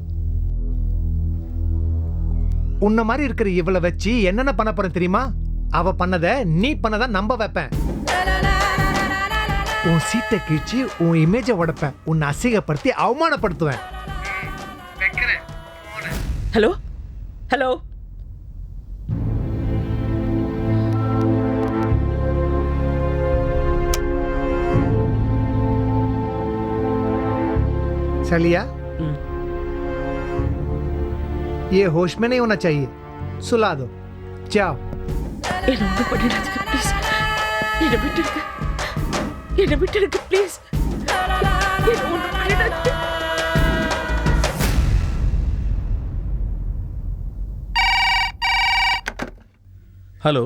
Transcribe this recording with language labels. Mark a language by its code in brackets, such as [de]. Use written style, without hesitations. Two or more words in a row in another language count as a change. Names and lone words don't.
[ta] உன்ன மாதிரி இருக்கிற இவளை வச்சு என்னென்ன பண்ண போறேன் தெரியுமா? அவ பண்ணத நீ பண்ணத நம்ப வைப்பேன். உன் சீட்டை கிழிச்சு உன் இமேஜை உடைப்பேன். உன்னை அசிங்கப்படுத்தி அவமானப்படுத்துவேன். [en] hello hello, [hi] चलिया ये होश में नहीं होना चाहिए, सुला दो, जाओ. [ta] என்ன ஒன்றும் பண்ணிடாதீங்க ப்ளீஸ். என்னை விட்டுடுங்க, என்னை விட்டுடுங்க ப்ளீஸ். என்ன ஒன்றும் பண்ணிடாதீங்க. ஹலோ.